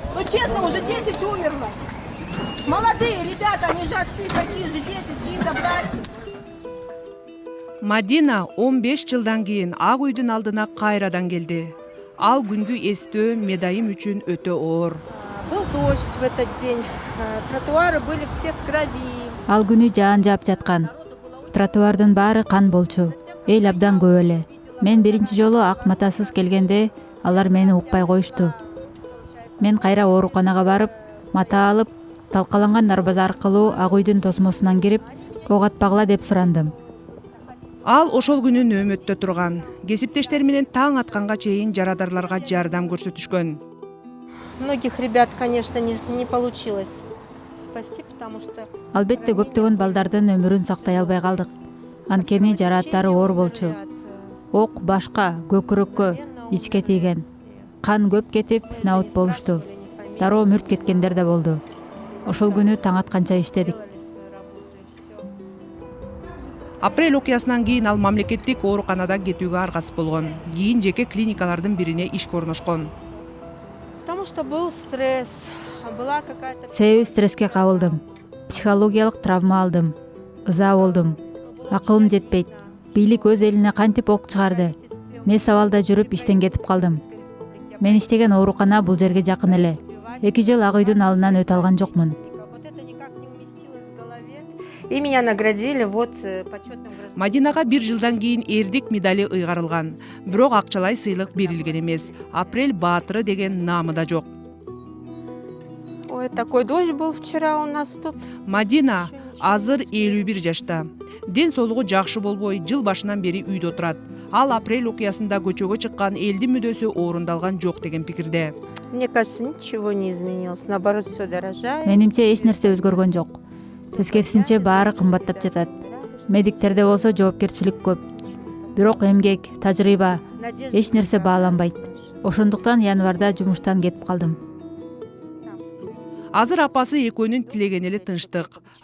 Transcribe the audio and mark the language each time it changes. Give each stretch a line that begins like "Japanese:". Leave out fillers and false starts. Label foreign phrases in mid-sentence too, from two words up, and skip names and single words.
Russian: Честно, уже 10 умерло. Молодые ребята, они же отцы, такие же дети, чьи-то братья.
Kyrgyz: Мадина 15 жылдан кийин Ак үйдүн алдына кайрадан келди. Ал күнгү эстөө медайым үчүн өтө оор.
Russian: Был дождь в этот день, тротуары были все в крови.
Kyrgyz: Ал күнү жаан жаап жаткан. Тротуардын баары кан болчу. Эл абдан көп эле. Мен биринчи жолу ак матасыз келгенде алар мени укпай коюшту. Мен кайра ооруканага барып, мата алып, талкаланган нарбаз аркылуу Ак үйдүн тосмосунан кирип, ок атпагыла деп сурандым. Ал ошол күнү нөөмөттө турган. Кесиптештери менен таң атканга чейин жарадарларга жардам көрсөтүшкөн.
Russian: Многих ребят, конечно, не получилось спасти, потому что...
Kyrgyz: Албетте көптөгөн балдардын өмүрүн сактай албай калдык. Анткени жарааттары оор болчу. Ок башка, көкүрөккө, ичке тийген. Кан көп кетип, наут болушту. Дароо мүрт кеткендер да болду. Ошол күнү таң атканча иштедик. Апрель окуясынан кийин ал мамлекеттик ооруканада кетүүгө аргасыз болгон. Кийин жеке клиникалардын бирине ишке орношкон.
Russian: Потому что был стресс, была какая-то...
Kyrgyz: Себеби стресске кабылдым. Психологиялык травма алдым. Ыза болдум. Акылым жетпейт. Бийлик өз элине кантип ок чыгарды? Не сабалда жүрүп иштен кетип калдым. Мен иштеген оорукана бул жерге жакын эле. 2 жыл Ак үйдүн алдынан өтө алган жокмун.
Russian: Вот это никак не уместилось в голове. И меня наградили вот почетным гражданином.
Kyrgyz: Мадинага 1 жылдан кийин эрдик медали ыйгарылган. Бирок акчалай сыйлык берилген эмес. Апрель баатыры деген наамы да жок. Ой,
Russian: такой дождь был вчера у нас тут.
Kyrgyz: Мадина азыр 51 жашта. Ден соолугу жакшы болбой, жыл башынан бери үйдө отурат. Ал апрель окуясында көчөгө чыккан элдин мүдөсү орундалган жок деген пикирде.
Russian: Мне кажется, ничего не изменилось. Наоборот, все дорожает.
Kyrgyz: Менимче эч нерсе өзгөргөн жок. Тескерисинче баары кымбаттап жатат. Медиктерде болсо жоопкерчилик көп. Бирок эмгек, тажрыйба, эч нерсе бааланбайт. Ошондуктан январда жумуштан кетип калдым. Азыр апасы экөөнүн тилегени эле тынчтык.